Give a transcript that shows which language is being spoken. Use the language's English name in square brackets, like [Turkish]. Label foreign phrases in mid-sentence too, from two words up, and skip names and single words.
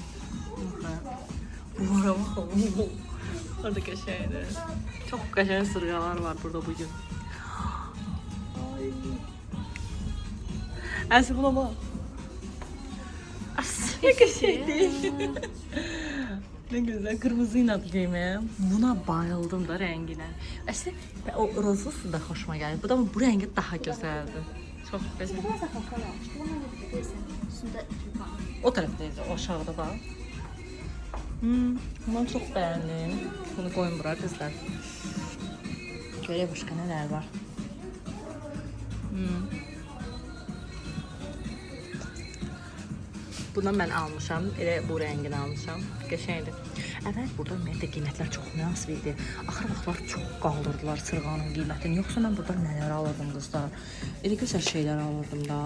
[Azerbaijani] Bunlara baxın. Orada qəşəngdir. Çox qəşəng sırğalar var burada bugün. Ay. Əsi buna bax. Nə qəşəngdir. [Turkish] Ne güzel, kırmızı inat giymeye. Buna bayıldım da rengine. Aslında o rozlusu da hoşuma geldi. Bu da bu rengi daha güzeldi. Çok güzel. O taraftaydı, o aşağıda da. Bunu çok beğendim. Bunu koyun buraya kızlar. Şöyle başka neler var. [Azerbaijani] Bundan mən almışam, elə bu rəngini almışam. Qəşəngdir. Əvvəl burada ümumiyyətlə qiymətlər çox münasib idi. Axır vaxtlar çox qaldırdılar sırğanın qiymətini. Yoxsa mən burada nələr alırdım qızlar? Elə gözəl şeylər alırdım da.